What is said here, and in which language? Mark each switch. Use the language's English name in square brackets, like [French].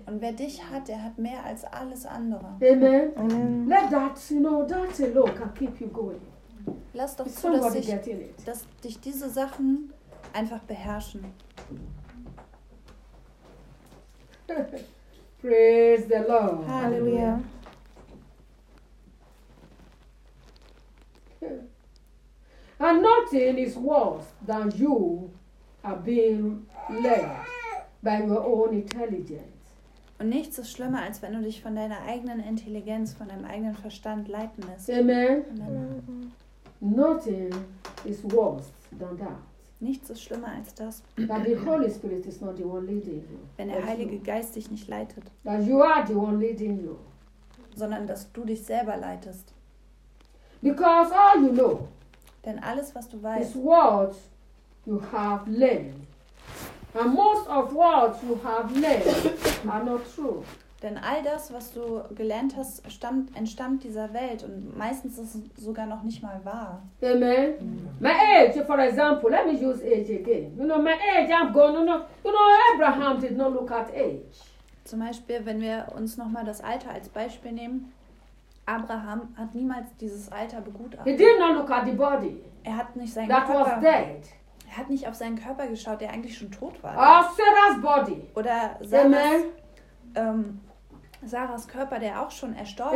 [German] Und wer dich hat, der hat mehr als alles andere. Amen. Amen. [English] Let that, you know, that alone can keep you going. [German] Lass doch zu, dass dich diese Sachen einfach beherrschen. [English] Praise the Lord. [German] Halleluja. [English] And nothing is worse than you are being led by your own intelligence. [German] Und nichts ist schlimmer, als wenn du dich von deiner eigenen Intelligenz, von deinem eigenen Verstand leiten lässt. [English] Amen. Amen. Nothing is worse than that. [German] Nichts ist schlimmer als das. [English] That the Holy Spirit is not the one leading you. [German] Wenn der Heilige Geist dich nicht leitet. [English] That you are the one leading you. [German] Sondern dass du dich selber leitest. [English] Because all you know. [German] Denn alles, was du weißt. [English] Is what you have learned. And most of what you have learned are not true. [German] Denn all das, was du gelernt hast, entstammt dieser Welt und meistens ist es sogar noch nicht mal wahr. [English] Amen. My age, for example, let me use age again. You know, my age, I'm going, you know, Abraham did not look at age. [German] Zum Beispiel, wenn wir uns nochmal das Alter als Beispiel nehmen, Abraham hat niemals dieses Alter begutachtet. [English] He did not look at the body. [German] Er hat nicht seinen [English] that [German] Körper. [English] Was dead. [German] Er hat nicht auf seinen Körper geschaut, der eigentlich schon tot war. Sarah's body. Oder Sarah's. Amen. Sarahs Körper, der auch schon erstorben